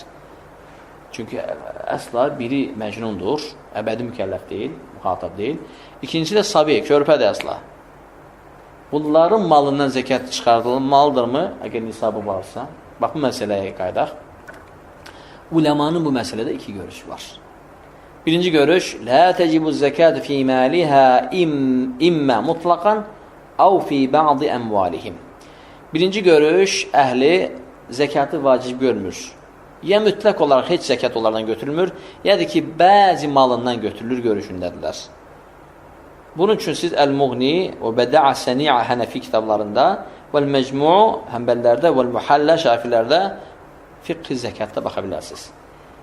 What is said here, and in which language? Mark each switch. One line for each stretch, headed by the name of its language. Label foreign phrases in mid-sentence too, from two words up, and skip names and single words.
Azerbaijani: Çünki əsla biri məcnundur, əbədi mükəlləf deyil, müxatab deyil. İkincisi də sabi, körpədir əsla. Bunların malından zəkat çıxardılmalıdırmı, əgər nisabı varsa? Bax, bu məsələyə qaydaq. Uləmanın bu məsələdə iki görüş var. Birinci görüş,
Arabic: لا تجب الزكاة في مالها إما مطلقا أو في بعض أموالهم.
Azerbaijani: Birinci görüş, əhli zəkatı vacib görmür. Ya mütləq olaraq heç zəkat onlardan götürülmür, ya da ki, bəzi malından götürülür görüşündədirlər. Bunun üçün siz Əl-Muğni və Bəda'a Səni'a Hənəfi kitablarında vəl-Məcmu' Həmbəllərdə vəl-Muhallə Şafilərdə fiqh zəkatda baxa bilərsiniz.